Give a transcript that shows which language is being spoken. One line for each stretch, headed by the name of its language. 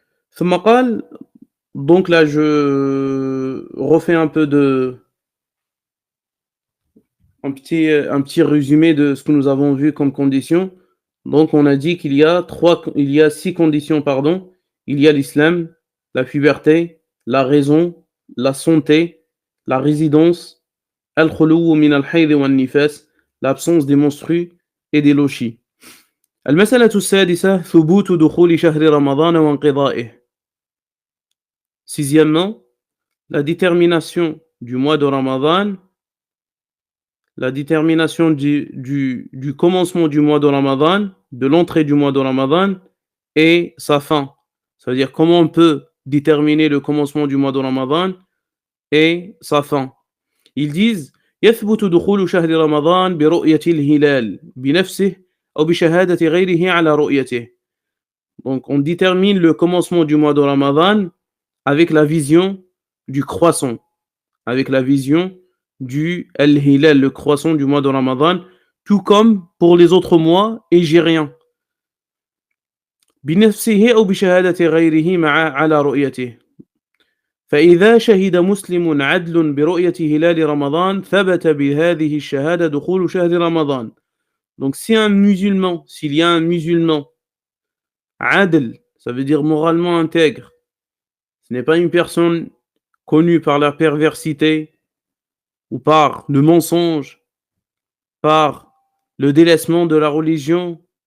Arabic: ثم قال,
French: donc là je refais un petit résumé de ce que nous avons vu comme conditions. Donc on a dit qu'il y a 6 conditions, il y a l'islam, la puberté, la raison, la santé, la résidence, al-khuluw min al-hayd wa al-nifas, l'absence des menstrues et des lochis.
Arabic: المسألة السادسة ثبوت دخول شهر رمضان وانقضائه.
French: Sixièmement, la détermination du mois de Ramadan, la détermination du commencement du mois de Ramadan, de l'entrée du mois de Ramadan et sa fin. Ça veut dire comment on peut déterminer le commencement du mois de Ramadan et sa fin. Ils disent
Arabic: يثبت دخول شهر رمضان برؤية الهلال بنفسه أو بشهادة غيره على رؤيته.
French: Donc on détermine le commencement du mois de Ramadan avec la vision du croissant, avec la vision du al-hilal, le croissant du mois de Ramadan, tout comme pour les autres mois égériens.
Arabic: بنفسه أو بشهادة غيره على رؤيته. فإذا شهد مسلم عدل برؤية هلال رمضان ثبت بهذه الشهادة دخول شهر رمضان.
French: Donc s'il y a un musulman adl, ça veut dire moralement intègre, ce n'est pas une personne connue par la perversité ou par le mensonge, par le délaissement de la religion.